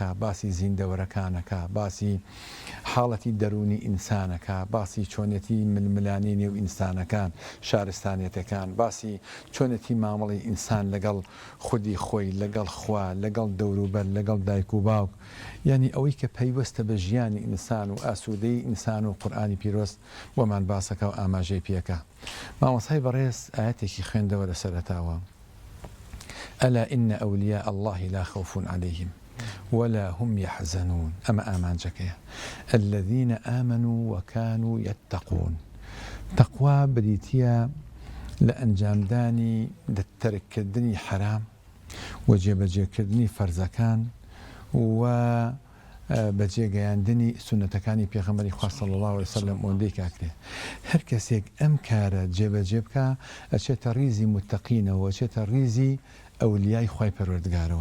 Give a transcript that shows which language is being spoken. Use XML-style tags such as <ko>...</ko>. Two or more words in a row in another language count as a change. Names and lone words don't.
<ckb>باسی زیندەوەرەکانەکە، باسی حاڵەتی دەرونی ئینسانەکە، باسی چۆنێتی ململانی نێو ئینسانەکان، شارستانێتەکان، باسی چۆنێتی مامەڵی ئینسان لەگەڵ خودی خۆی، لەگەڵ خوا، لەگەڵ دەوروبەر، لەگەڵ دایک و باوک، یعنی ئەوەی کە پەیوەستە بە ژیانی ئینسان و ئاسوودەی ئینسان و قورئانی پیرۆست بۆمان باسەکە و ئاماژەی پێکە. مامۆسای بەڕێز ئاەتێکی خوێندەوە لە سەرەتاوە:</ckb> <ar>ئەلا ئین ئەولیاء الله لا خوف عليهم ولا هم يحزنون.</ar> <ckb>ئەمە ئامانجەکەیە.</ckb> <ar>الذين آمنوا وكانوا يتقون.</ar> <ckb>تەقوا بریتیە لە ئەنجامدانی تەرککردنی حرام و جێبەجێکردنی فەرزەکان و بەجێگەیاندنی سونەتەکانی پێغەمبەری خوا</ckb> <ar>صلی الله علیه وسلم</ar> <ckb>ئەوەندەی کاکرێ. هەر کەسێک ئەم کارە جێبەجێ بکە ئەچێتە ڕیزی متەقینەوە، ئەچێتە ریزی ئەولیای خوای پەروەردگارەوە.</ckb>